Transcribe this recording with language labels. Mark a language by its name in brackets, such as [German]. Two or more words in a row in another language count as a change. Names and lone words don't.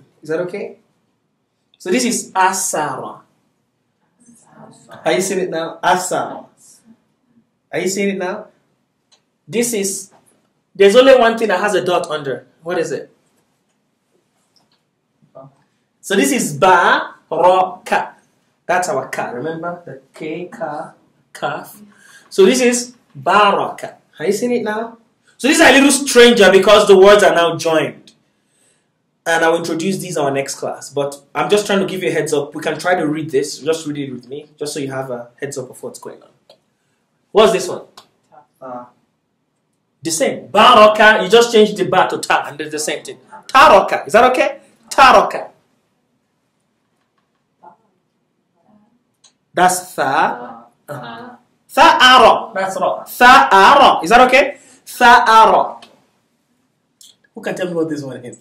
[English] Is that okay? So this is asara. Are you seeing it now? Asara. Are you seeing it now? This is, there's only one thing that has a dot under. What is it? So this is ba, ra, ka. That's our ka. Remember the k, ka, kaf. So this is baraka. Are you seeing it now? So this is a little stranger because the words are now joined. And I'll introduce these in our next class. But I'm just trying to give you a heads up. We can try to read this. Just read it with me. Just so you have a heads up of what's going on. What's this one? The same. Baraka. You just change the ba to ta. And it's the same thing. Taraka. Is that okay? Taraka. That's tha. Tha'ara. That's right. Tha'ara. Is that okay? Tha'ara. Who can tell me what this one is?